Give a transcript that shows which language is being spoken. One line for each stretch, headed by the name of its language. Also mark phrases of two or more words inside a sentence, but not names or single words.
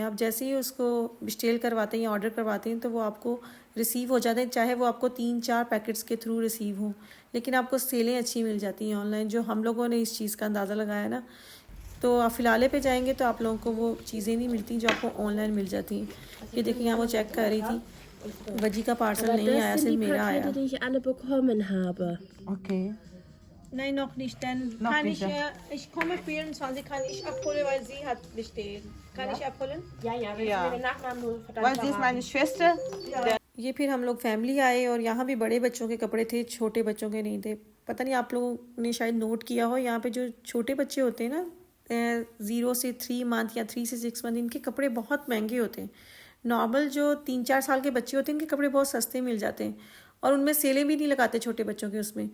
Hindi: आप जैसे ही उसको स्टेल करवाते हैं या ऑर्डर करवाते हैं तो वो आपको रिसीव हो जाते हैं, चाहे वो आपको 3-4 पैकेट्स के थ्रू रिसीव हों, लेकिन आपको सेलें अच्छी मिल जाती हैं ऑनलाइन। जो हम लोगों ने इस चीज़ का अंदाज़ा लगाया ना, तो आप फ़िलहाल पे जाएंगे तो आप लोगों को वो चीज़ें नहीं मिलती जो आपको ऑनलाइन मिल जाती हैं। ये देखिए यहाँ वो चेक कर रही थी, वजी का पार्सल नहीं आया, सिर्फ मेरा आया।
German: die ich alle bekommen habe. Okay. Nein, noch nicht, dann kann ich, ich komme 24, kann ich abholen, weil sie hat bestellt. Kann ich abholen? Ja, wenn Ja. Sie den Nachnamen nur verdammt Weil sie ist meine Schwester.
Hindi: ये फिर हम लोग फैमिली आए, और यहाँ भी बड़े बच्चों के कपड़े थे, छोटे बच्चों के नहीं थे। पता नहीं आप लोगों ने शायद नोट किया हो, यहाँ पे जो छोटे बच्चे होते हैं ना 0 से 3 मंथ या 3 से 6 मंथ इनके कपड़े बहुत महंगे होते हैं। नॉर्मल जो 3-4 साल के बच्चे होते हैं इनके कपड़े बहुत सस्ते मिल जाते हैं और उनमें सेलें भी नहीं लगाते छोटे बच्चों के उसमें।